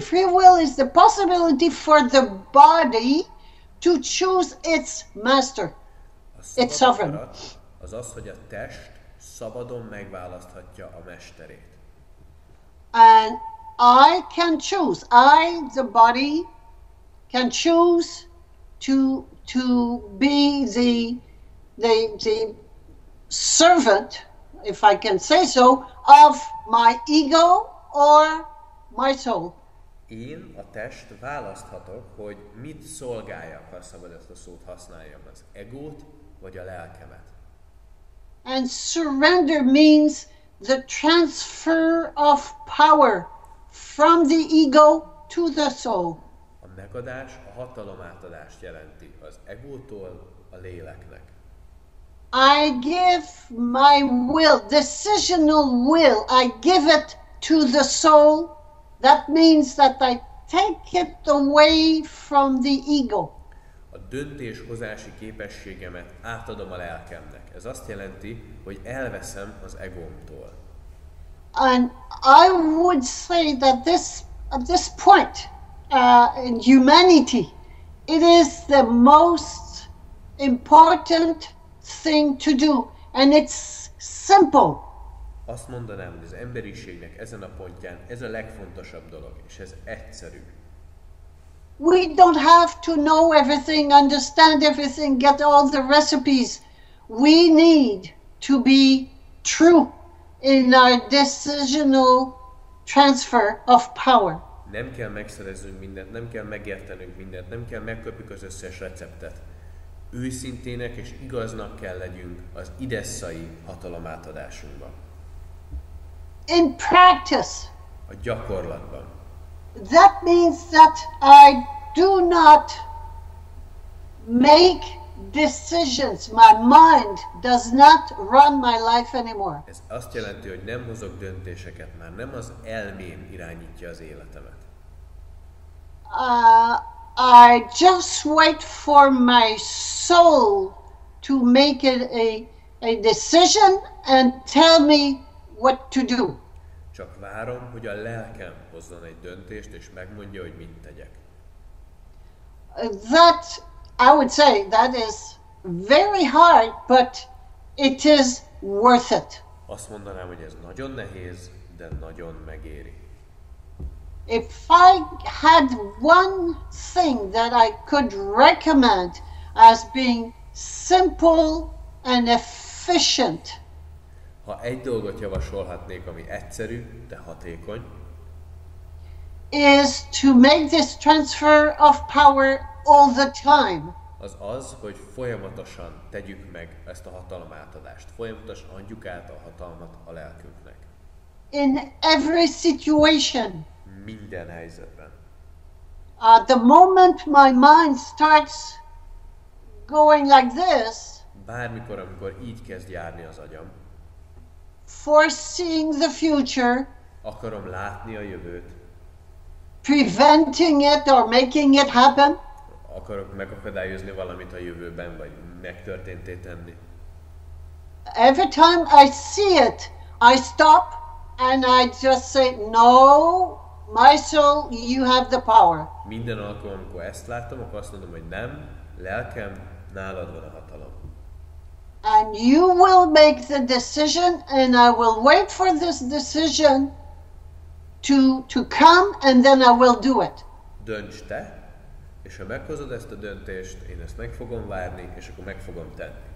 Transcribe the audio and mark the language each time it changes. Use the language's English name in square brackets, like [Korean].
[English] Free will is the possibility for the body to choose its master, its sovereign. [Hungarian] Akarat az az, hogy a test szabadon megválaszthatja a mesterét. [English] And I can choose. The body, can choose to be the servant, if I can say so, of my ego or my soul. [Hungarian] Én, a test választhatok, hogy mit szolgáljak, ha szabad ezt a szót használjam, az egót vagy a lelkemet. [English] And surrender means the transfer of power from the ego to the soul. [Hungarian] A megadás a hatalomátadást jelenti az egótól a léleknek. [English] I give my will, decisional will, I give it to the soul. That means that I take it away from the ego. [Hungarian] A döntéshozási képességemet átadom a lelkemnek. Ez azt jelenti, hogy elveszem az egómtól. [English] And I would say that at this point in humanity, it is the most important thing to do, and it's simple. [Hungarian] Azt mondanám, hogy az emberiségnek ezen a pontján ez a legfontosabb dolog, és ez egyszerű. [English] We don't have to know everything, understand everything, get all the recipes. We need to be true in our decisional transfer of power. [Hungarian] Nem kell megszereznünk mindent, nem kell megértenünk mindent, nem kell megkapjuk az összes receptet. Őszintének és igaznak kell legyünk az idesszai hatalomátadásunkban. [English] In practice, [Hungarian] A gyakorlatban. [English] that means that I do not make decisions. My mind does not run my life anymore. [Hungarian] Ez azt jelenti, hogy nem hozok döntéseket, már nem az elmém irányítja az életemet. [English] I just wait for my soul to make it a decision and tell me what to do. [Hungarian] Csak várom, hogy a lelkem hozzon egy döntést, és megmondja, hogy mit tegyek. [English] That, I would say, that is very hard, but it is worth it. [Hungarian] Azt mondanám, hogy ez nagyon nehéz, de nagyon megéri. [English] If I had one thing that I could recommend as being simple and efficient, [Hungarian] Ha egy dolgot javasolhatnék, ami egyszerű, de hatékony, [English] is to make this transfer of power all the time. [Hungarian] az az, hogy folyamatosan tegyük meg ezt a hatalomátadást. Folyamatosan adjuk át a hatalmat a lelkünknek. [English] In every situation. [Hungarian] Minden helyzetben. [English] The moment my mind starts going like this, [Hungarian] Bármikor, amikor így kezd járni az agyam, [English] foreseeing the future, [Hungarian] akarom látni a jövőt, [English] preventing it or making it happen, [Hungarian] akarok megakadályozni valamit a jövőben, vagy megtörténté tenni. [English] every time I see it, I stop and I just say, no, my soul, you have the power. [Hungarian] Minden alkalommal, amikor ezt látom, akkor azt mondom, hogy nem, lelkem, nálad van a hatalom. [English] And you will make the decision, and I will wait for this decision to come, and then I will do it. [Hungarian] Dönts te, és ha meghozod ezt a döntést, én ezt meg fogom várni, és akkor meg fogom tenni.